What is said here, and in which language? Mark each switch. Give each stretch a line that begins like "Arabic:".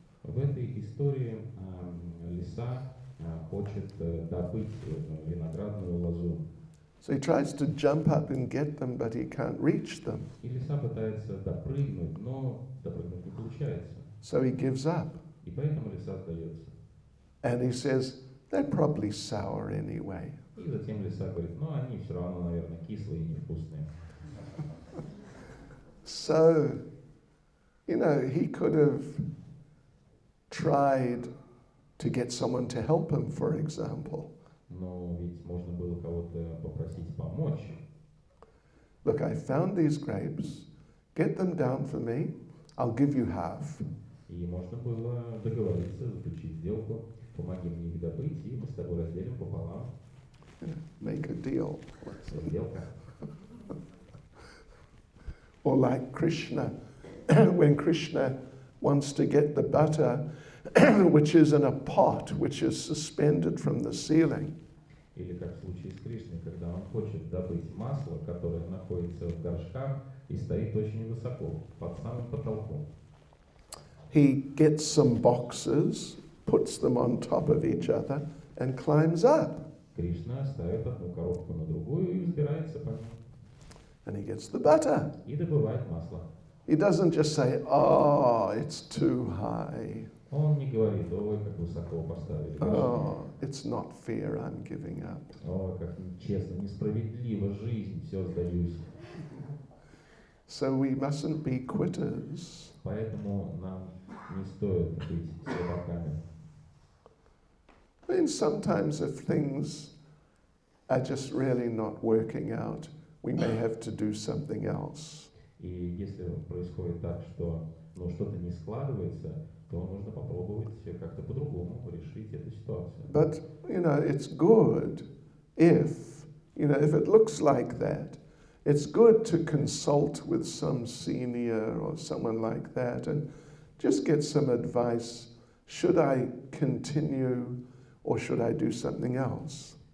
Russian: В этой истории лиса хочет добыть виноградную лозу.
English: So he tries to jump up and get them, but he can't reach them.
Russian: И лиса пытается допрыгнуть, но допрыгнуть не получается.
English: So he gives up.
Russian: И поэтому лиса сдается.
English: And he says, they're probably sour anyway.
Russian: И затем лиса говорит, они все равно, наверное, кислые и невкусные.
English: So, he could have tried to get someone to help him, for example.
Russian: Но ведь можно было кого-то попросить помочь.
English: Look, I found these grapes. Get them down for me. I'll give you half.
Russian: И можно было договориться, заключить сделку. Помоги мне их добыть, и мы с тобой разделим пополам.
English: Make a deal.
Russian: Сделка.
English: Or like Krishna, when Krishna wants to get the butter, which is in a pot, which is suspended from the ceiling.
Russian: Или как в случае с Кришной, когда он хочет добыть масло, которое находится в горшках и стоит очень высоко, под самым потолком.
English: He gets some boxes, puts them on top of each other, and climbs up.
Russian: Кришна ставит одну коробку на другую и взбирается по ним.
English: And he gets the butter.
Russian: И добывает масло.
English: He doesn't just say, oh, it's too high.
Russian: Он не говорит, ой, как высоко поставили горшки.
English: Oh, it's not fair, I'm giving up.
Russian: О, как нечестно, несправедливо, жизнь, все сдаюсь.
English: So we mustn't be quitters.
Russian: Поэтому нам не стоит быть слабаками.
English: I mean, sometimes if things are just really not working out, we may have to do something else.
Russian: И если происходит так, что что-то не складывается, то нужно попробовать как-то по-другому решить эту ситуацию.
English: But, it's good if it looks like that, it's good to consult with some senior or someone like that and just get some advice. Should I continue or should I do something else?